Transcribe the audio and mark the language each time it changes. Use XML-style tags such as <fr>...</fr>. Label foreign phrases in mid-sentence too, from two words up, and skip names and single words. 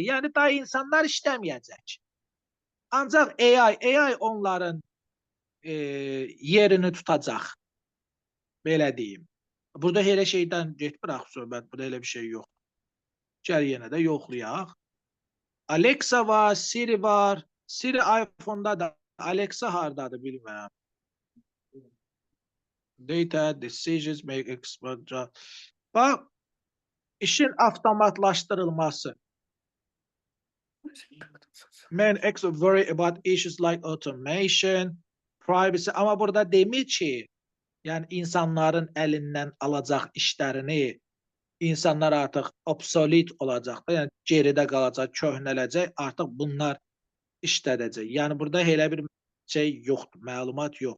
<az>Yəni daha insanlar işləməyəcək. Ancaq AI onların yerini tutacaq. Belə deyim. Burada elə şeydən getmirək söhbət. Burada elə bir şey yox. Gəl yenə də yoxlayaq. Alexa var, Siri var. Siri iPhone-da da, Alexa hardadır bilmirəm.</az> <en>Data, decisions, make expert.</en> <az>Bax, işin avtomatlaşdırılması.</az> <en>Men worry about issues like automation, privacy.</en> <az>Amma burada demir ki, yəni insanların əlindən alacaq işlərini, insanlar artıq obsolet olacaq, yəni geridə qalacaq, köhnələcək, artıq bunlar işlədəcək. Yəni burada elə bir şey yoxdur, məlumat yox.</az>